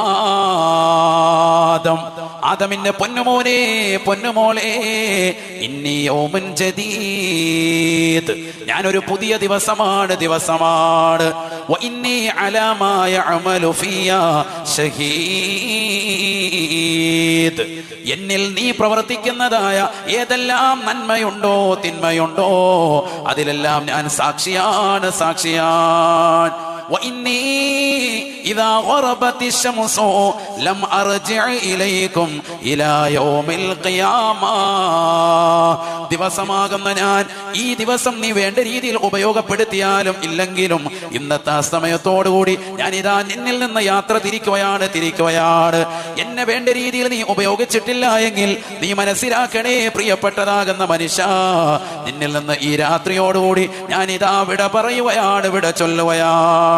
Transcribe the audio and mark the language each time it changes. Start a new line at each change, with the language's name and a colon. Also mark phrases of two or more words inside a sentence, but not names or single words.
Malayalam: ആദം, ആദമിന്റെ പൊന്നുമോനെ പൊന്നുമോളെ,
Arabic: إني يوم جديد,
Malayalam: ഞാനൊരു പുതിയ ദിവസമാണ്
Arabic: و إني على ما يعمل في شهيد,
Malayalam: എന്നിൽ നീ പ്രവർത്തിക്കുന്നതായ ഏതെല്ലാം നന്മയുണ്ടോ തിന്മയുണ്ടോ അതിലെല്ലാം ഞാൻ സാക്ഷിയാണ്.
Arabic: وإني إذا غربت الشمس لم أرجع إليكم إلى يوم القيامة.
Malayalam: ദിവസമാകുന്ന ഞാൻ ഈ ദിവസം നീ വേണ്ട രീതിയിൽ ഉപയോഗപ്പെടുത്തിയാലും ഇല്ലെങ്കിലും ഇന്നത്തെ സമയത്തോടുകൂടി ഞാൻ ഇതാ നിന്നിൽ നിന്ന് യാത്ര തിരിക്കുകയാണ്. എന്നെ വേണ്ട രീതിയിൽ നീ ഉപയോഗിച്ചിട്ടില്ല എങ്കിൽ നീ മനസ്സിലാക്കണേ പ്രിയപ്പെട്ടതാകുന്ന മനുഷ്യ, നിന്നിൽ നിന്ന് ഈ രാത്രിയോടുകൂടി ഞാൻ ഇതാ വിട പറയുകയാണ്, വിട ചൊല്ലുകയാണ്.